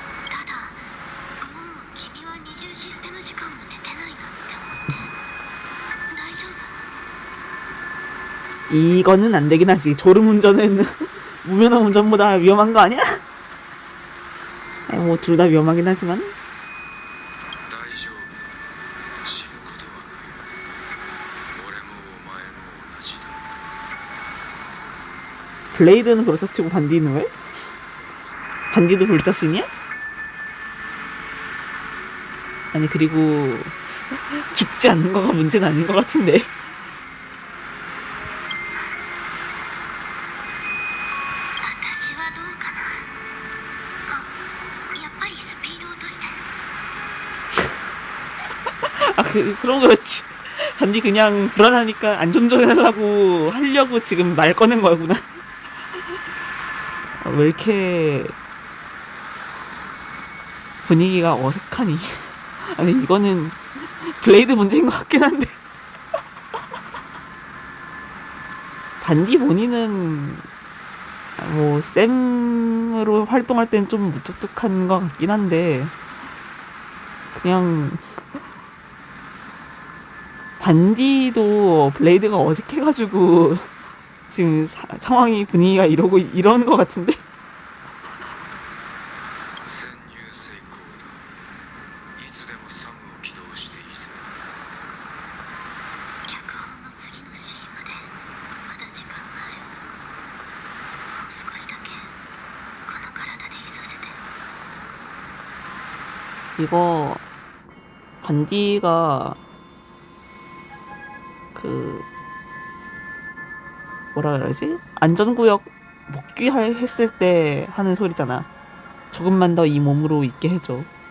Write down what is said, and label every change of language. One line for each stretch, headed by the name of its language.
Japanese: ただ、もう君は二重システム時間も寝てないなって思って。大丈夫？
Korean: 이거는 안 되긴 하지. 졸음운전은 무면허 운전보다 위험한 거 아니야? 뭐 둘 다 위험하긴 하지만
Japanese: 大丈夫だ死ぬことはない俺もお前も同じだ
Korean: 블레이드는 그렇다 치고 반디는 왜? 반디도 불자신이야? 아니 그리고 죽지 않는 거가 문제는 아닌 것 같은데.
Japanese: 私はどうかな。あ、やっぱりスピード落として。
Korean: 아 그럼 그렇지. 반디 그냥 불안하니까 안정전하려고 하려고 지금 말 꺼낸 거구나. 왜 이렇게 분위기가 어색하니? 아니 이거는 블레이드 문제인 것 같긴 한데 반디 모니는 뭐 쌤으로 활동할 때는 좀 무뚝뚝한 것 같긴 한데 그냥 반디도 블레이드가 어색해가지고 지금 상황이 분위기가 이러는 것 같은데
Japanese: 潜入成功だ。いつでもサムを起動していいぞ。脚本の次のシーンまでまだ時間がある。もう少しだけこの体でいさせて。
Korean: 이거 반디가 그 뭐라 그러지? 안전구역 했을 때 하는 소리잖아. 조금만 더 이 몸으로 있게 해줘.